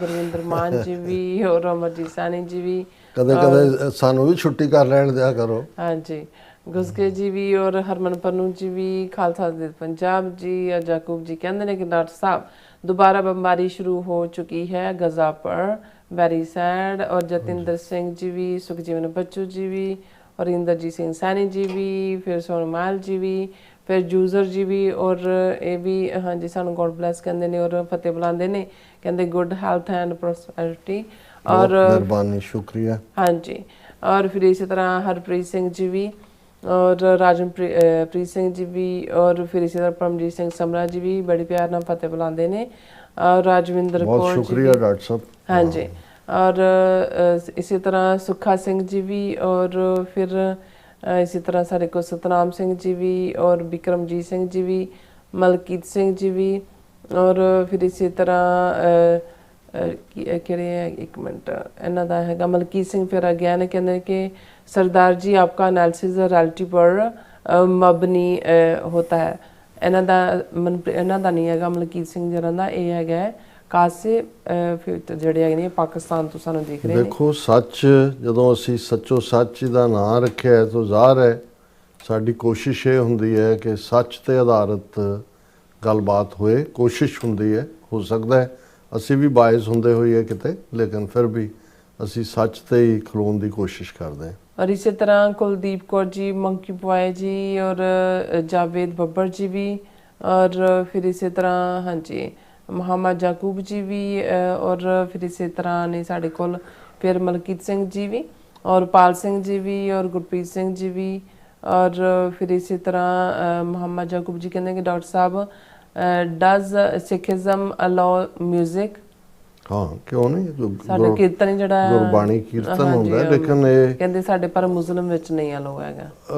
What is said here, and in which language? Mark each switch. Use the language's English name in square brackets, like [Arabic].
[Punjabi] ਗੁਰਵਿੰਦਰ ਮਾਨ ਜੀ ਵੀ ਔਰ ਅਮਰਜੀਤ ਸੈਣੀ ਜੀ ਵੀ, ਕਦੇ ਕਦੇ ਸਾਨੂੰ ਵੀ ਛੁੱਟੀ ਕਰ ਲੈਣ ਦਿਆ ਕਰੋ। ਹਾਂਜੀ, ਗੁਸਕੇ ਜੀ ਵੀ ਔਰ ਹਰਮਨ ਪਰਨੂ ਜੀ ਵੀ, ਖਾਲਸਾ ਦੇ ਪੰਜਾਬ ਜੀ ਔਰ ਯਾਕੂਬ ਜੀ ਕਹਿੰਦੇ ਨੇ ਕਿ ਡਾਕਟਰ ਸਾਹਿਬ [Hindi] दोबारा बमबारी शुरू हो चुकी है गजा पर, वेरी सैड। और जतिंदर सिंह जी भी, सुखजीवन बच्चू जी भी और इंद्रजीत सिंह सैनी जी भी, फिर सोनमाल जी भी, फिर जूजर जी भी और ये भी हाँ जी सानू गॉड ब्लैस कहते हैं और फतेह बुलाते हैं, कहते [English] good health and prosperity [Hindi] और मेहरबानी शुक्रिया। हाँ जी। और फिर इसी तरह हरप्रीत सिंह जी भी और राजनप्रीत सिंह जी भी और फिर इसी तरह परमजीत सिंह समरा जी भी बड़ी प्यार नाल फतेह बुलाते हैं और राजविंदर कौर जी, शुक्रिया डॉक्टर साहब। हाँ जी। और इसी तरह सुखा सिंह जी भी और फिर इसी तरह सारे को सतनाम सिंह जी भी और बिक्रमजीत सिंह जी भी, मलकीत सिंह जी भी और फिर इसी तरह एक मिनट इन्हों का है मलकीत सिंह फिर अगैन कहते कि सरदार जी आपका एनालिसिस रियलिटी पर मबनी होता है। इन्हों का नहीं है मलकीत सिंह जिन्हों का ये है कासे [Punjabi] ਜਿਹੜੇ ਨੇ ਪਾਕਿਸਤਾਨ ਤੋਂ ਸਾਨੂੰ ਦੇਖ ਰਹੇ ਨੇ। ਦੇਖੋ ਸੱਚ ਜਦੋਂ ਅਸੀਂ ਸੱਚੋ ਸੱਚ ਦਾ ਨਾਂ ਰੱਖਿਆ ਤਾਂ ਜ਼ਾਹਰ ਹੈ ਸਾਡੀ ਕੋਸ਼ਿਸ਼ ਇਹ ਹੁੰਦੀ ਹੈ ਕਿ ਸੱਚ ਤੇ ਆਧਾਰਿਤ ਗੱਲਬਾਤ ਹੋਏ, ਕੋਸ਼ਿਸ਼ ਹੁੰਦੀ ਹੈ। ਹੋ ਸਕਦਾ ਹੈ ਅਸੀਂ ਵੀ ਬਾਇਸ ਹੁੰਦੇ ਹੋਈਏ ਕਿਤੇ, ਲੇਕਿਨ ਫਿਰ ਵੀ ਅਸੀਂ ਸੱਚ ਤੇ ਹੀ ਖਲੋਣ ਦੀ ਕੋਸ਼ਿਸ਼ ਕਰਦੇ ਹਾਂ। [Hindi] और इसी तरह कुलदीप कौर जी, मंकी बॉय जी और जावेद बब्बर जी भी और फिर इसी तरह हाँ जी मोहम्मद याकूब जी भी और फिर इसी तरह ने साढ़े कोल फिर मलकीत सिंह जी भी और पाल सिंह जी भी और गुरप्रीत सिंह जी भी और फिर इसी तरह मोहम्मद याकूब जी कहते हैं कि डॉक्टर साहब [English] Does Sikhism allow music. [Hindi] हाँ क्यों नहीं, [Punjabi] ਸਾਡੇ ਕੀਰਤਨ ਹੀ ਜਿਹੜਾ ਗੁਰਬਾਣੀ ਕੀਰਤਨ ਹੁੰਦਾ, ਲੇਕਿਨ ਇਹ ਕਹਿੰਦੇ ਸਾਡੇ ਪਰ ਮੁਸਲਮ ਵਿੱਚ ਨਹੀਂ ਅਲਾਉ ਹੈਗਾ।